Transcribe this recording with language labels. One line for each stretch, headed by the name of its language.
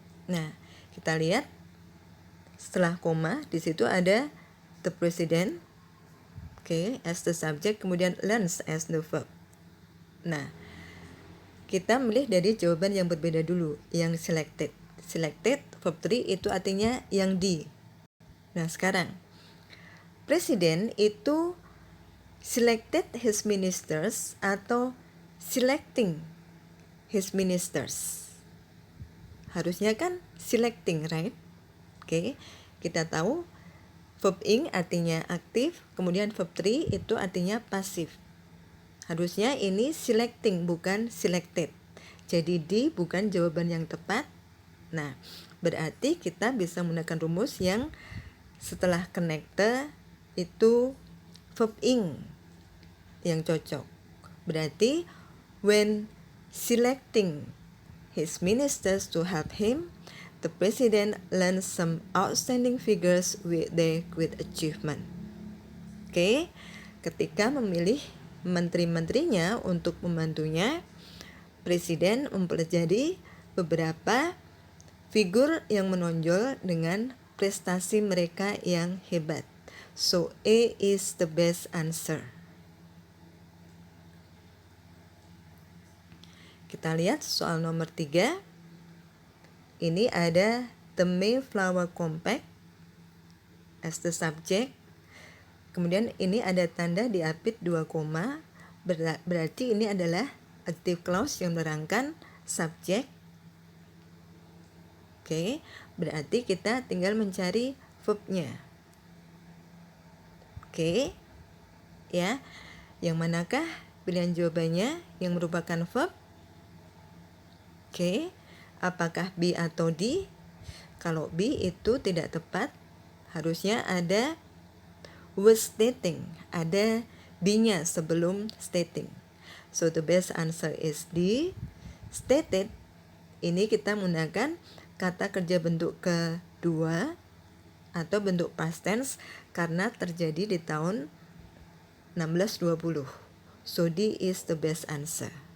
Indonesian: Nah, kita lihat setelah koma di situ ada
English: the president, as the subject,
Indonesian: kemudian
English: learns as the verb.
Indonesian: Nah, kita milih dari jawaban yang berbeda dulu, yang selected. Selected, verb 3 itu artinya yang di. Nah, sekarang, presiden itu
English: selected his ministers atau selecting his ministers.
Indonesian: Harusnya kan selecting,
English: right?
Indonesian: Oke, kita tahu verb ing artinya aktif, kemudian verb 3 itu artinya pasif. Harusnya ini selecting bukan selected. Jadi D bukan jawaban yang tepat. Nah, berarti kita bisa menggunakan rumus yang setelah connector itu verb ing yang cocok. Berarti
English: when selecting his ministers to help him, the president learned some outstanding figures with their great achievement.
Indonesian: Oke, ketika memilih menteri-menterinya untuk membantunya, presiden mempelajari beberapa figur yang menonjol dengan prestasi mereka yang hebat.
English: So A is the best answer.
Indonesian: Kita lihat soal nomor 3. Ini ada
English: the Mayflower Compact as the subject.
Indonesian: Kemudian ini ada tanda diapit 2 koma, berarti ini adalah adjective clause yang menerangkan subjek. Oke, berarti kita tinggal mencari verbnya. Oke, ya, yang manakah pilihan jawabannya yang merupakan verb? Oke, apakah B atau D? Kalau B itu tidak tepat, harusnya ada was stating, ada B-nya sebelum stating.
English: So the best answer is D, stated.
Indonesian: Ini kita menggunakan kata kerja bentuk kedua atau bentuk past tense karena terjadi di tahun 1620.
English: So D is the best answer.